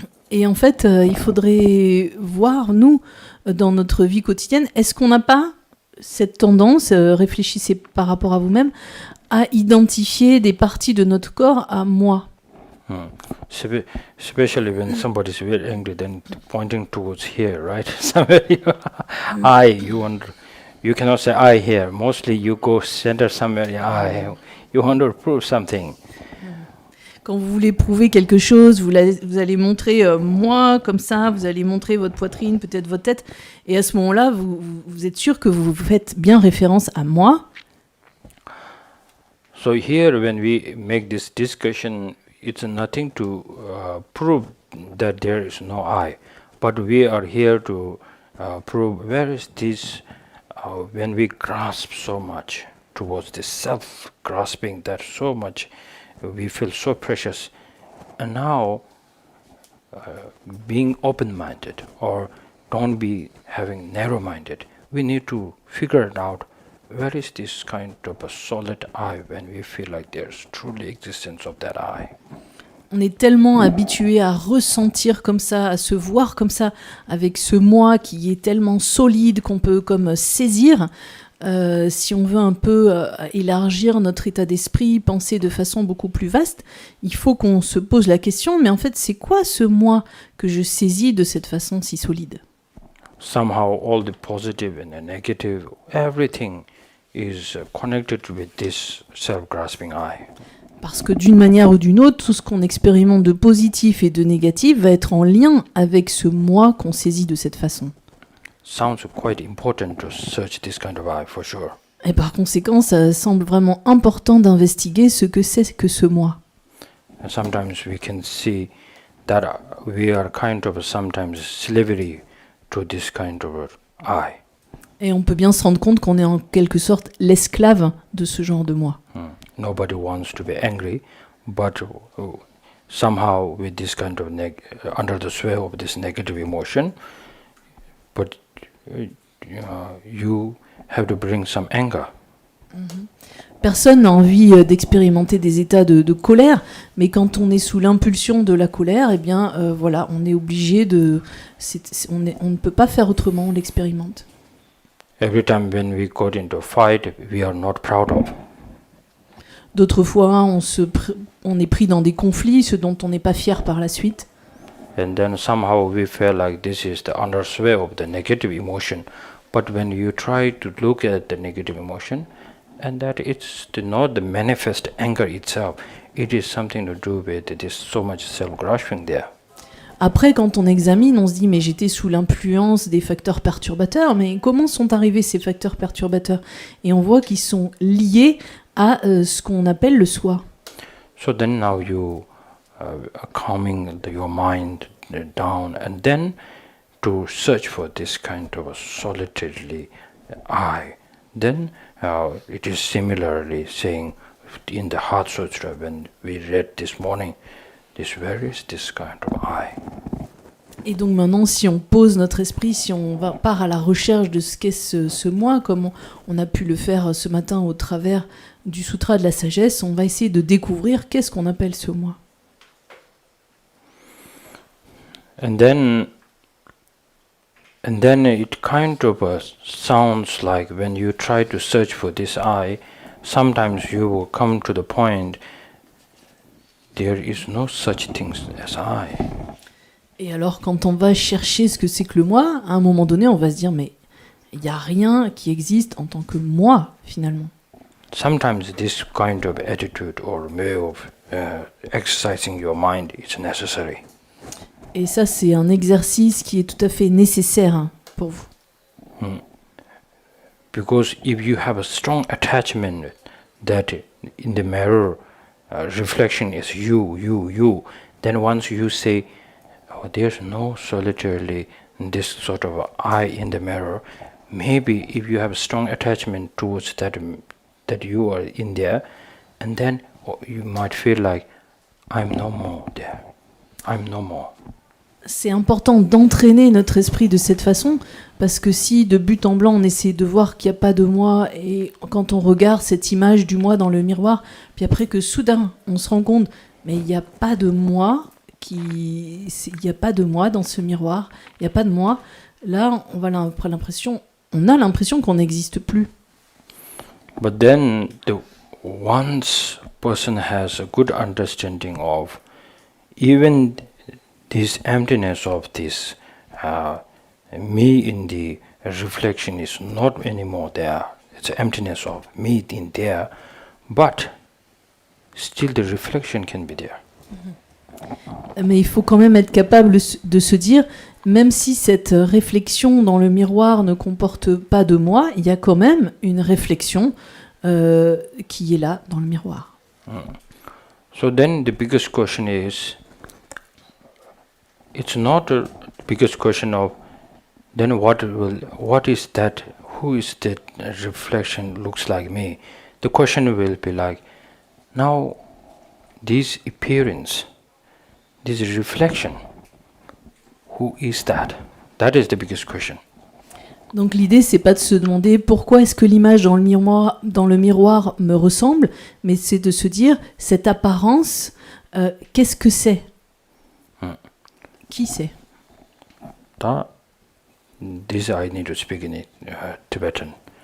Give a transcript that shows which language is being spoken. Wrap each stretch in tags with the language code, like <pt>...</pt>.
<fr>Et en fait, il faudrait voir, nous, dans notre vie quotidienne, est-ce qu'on n'a pas cette tendance, réfléchissez par rapport à vous-même, à identifier des parties de notre corps à moi.</fr> <en>Especially when somebody is very angry, then pointing towards here, right? Somebody, I, you cannot say I here. Mostly you go center somewhere, I. You want to prove something.</en> <fr>Quand vous voulez prouver quelque chose, vous allez montrer moi comme ça, vous allez montrer votre poitrine, peut-être votre tête, et à ce moment-là, vous êtes sûr que vous faites bien référence à moi.</fr> <en>So here, when we make this discussion, it's nothing to prove that there is no I, but we are here to prove where is this when we grasp so much towards this self-grasping, that so much we feel so precious. And now, being open-minded or don't be having narrow-minded, we need to figure it out. Where is this kind of a solid I when we feel like there's truly existence of that I?</en> <fr>On est tellement habitué à ressentir comme ça, à se voir comme ça, avec ce moi qui est tellement solide qu'on peut comme saisir. Si on veut un peu élargir notre état d'esprit, penser de façon beaucoup plus vaste, il faut qu'on se pose la question, mais en fait, c'est quoi ce moi que je saisis de cette façon si solide ?</fr> <en>Somehow all the positive and the negative, everything is connected with this self-grasping I.</en> <fr>Parce que d'une manière ou d'une autre, tout ce qu'on expérimente de positif et de négatif va être en lien avec ce moi qu'on saisit de cette façon.</fr> <en>Sounds quite important to search this kind of I for sure.</en> <fr>Et par conséquent, ça semble vraiment important d'investiguer ce que c'est que ce moi.</fr> <en>And sometimes we can see that we are kind of sometimes slavery to this kind of I.</en> <fr>Et on peut bien se rendre compte qu'on est en quelque sorte l'esclave de ce genre de moi.</fr> <en>Nobody wants to be angry, but somehow with this kind of under the sway of this negative emotion, but you have to bring some anger.</en> <fr>Personne n'a envie d'expérimenter des états de colère, mais quand on est sous l'impulsion de la colère, eh bien voilà, on est obligé on ne peut pas faire autrement, on l'expérimente.</fr> <en>Every time when we got into a fight, we are not proud of.</en> <fr>D'autres fois, on est pris dans des conflits, ce dont on n'est pas fier par la suite.</fr> <en>And then somehow we feel like this is the undersway of the negative emotion. But when you try to look at the negative emotion, and that it's not the manifest anger itself, it is something to do with this so much self-grasping there.</en> <fr>Après, quand on examine, on se dit, mais j'étais sous l'influence des facteurs perturbateurs, mais comment sont arrivés ces facteurs perturbateurs ? Et on voit qu'ils sont liés à ce qu'on appelle le soi.</fr> <en>So then now you are calming your mind down, and then to search for this kind of a solitary I. Then it is similarly saying in the Heart Sutra when we read this morning, where is this kind of I?</en> <fr>Et donc maintenant, si on pose notre esprit, si on part à la recherche de ce qu'est ce moi, comme on a pu le faire ce matin au travers du Sutra de la Sagesse, on va essayer de découvrir qu'est-ce qu'on appelle ce moi.</fr> <en>And then it kind of sounds like when you try to search for this I, sometimes you will come to the point there is no such thing as I.</en> <fr>Et alors, quand on va chercher ce que c'est que le moi, à un moment donné, on va se dire, mais il n'y a rien qui existe en tant que moi, finalement.</fr> <en>Sometimes this kind of attitude or way of exercising your mind is necessary.</en> <fr>Et ça, c'est un exercice qui est tout à fait nécessaire hein, pour vous.</fr> <en>Because if you have a strong attachment that in the mirror reflection is you, then once you say, oh, there's no solitarily this sort of I in the mirror, maybe if you have a strong attachment towards that you are in there, and then you might feel like, I'm no more there. I'm no more.</en> <fr>C'est important d'entraîner notre esprit de cette façon, parce que si de but en blanc on essaie de voir qu'il n'y a pas de moi, et quand on regarde cette image du moi dans le miroir, puis après que soudain on se rend compte, mais il n'y a pas de moi, il n'y a pas de moi dans ce miroir, il n'y a pas de moi, là on a l'impression qu'on n'existe plus.</fr> <en>But then once person has a good understanding of even this emptiness of this me in the reflection is not anymore there. It's an emptiness of me in there, but still the reflection can be there.</en> <fr>Mais il faut quand même être capable de se dire, même si cette réflexion dans le miroir ne comporte pas de moi, il y a quand même une réflexion qui est là dans le miroir.</fr> <en>So then the biggest question is, it's not the biggest question of then what is that, who is that reflection looks like me. The question will be like, now this appearance, this reflection, who is that? That is the biggest question.</en> <fr>Donc l'idée, c'est pas de se demander pourquoi est-ce que l'image dans le miroir me ressemble, mais c'est de se dire, cette apparence, qu'est-ce que c'est? Qui c'est?</fr> <en>This I need to speak in Tibetan.</en>